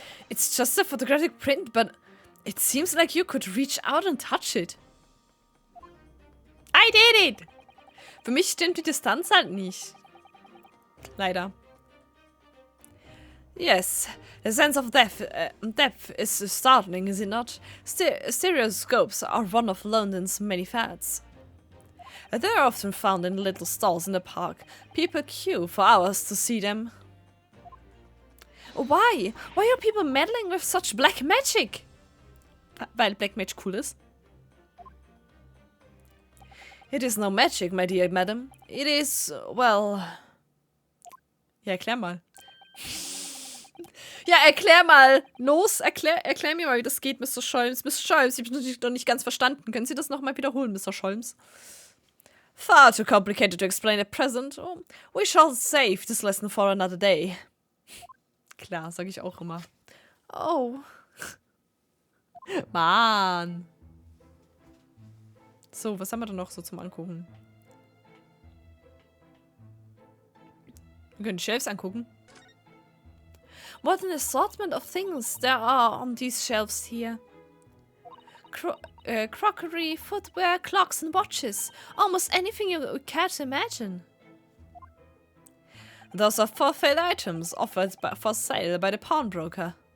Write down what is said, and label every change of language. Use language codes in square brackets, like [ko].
[en] It's just a photographic print, but it seems like you could reach out and touch it. I did it! [de] Für mich stimmt die Distanz halt nicht. Leider. [en] Yes, the sense of depth is startling, is it not? Stereoscopes are one of London's many fads. They are often found in little stalls in the park. People queue for hours to see them. Why? Why are people meddling with such black magic? [de] Weil Black Magic cool ist. [en] It is no magic, my dear madam. It is, well... [de] Ja, erklär mal. Ja, erklär mal. Los, erklär mir mal, wie das geht, Mr. Scholms. Mr. Scholms, ich habe noch nicht ganz verstanden. Können Sie das nochmal wiederholen, Mr. Scholms? [en] Far too complicated to explain at present. Oh, we shall save this lesson for another day. [de] Klar, sag ich auch immer. Oh. Mann. So, was haben wir denn noch so zum Angucken? Wir können die Shelves angucken. [en] What an assortment of things there are on these shelves here. Crockery, footwear, clocks and watches. Almost anything you care to imagine. Those are for-sale items offered for sale by the pawnbroker.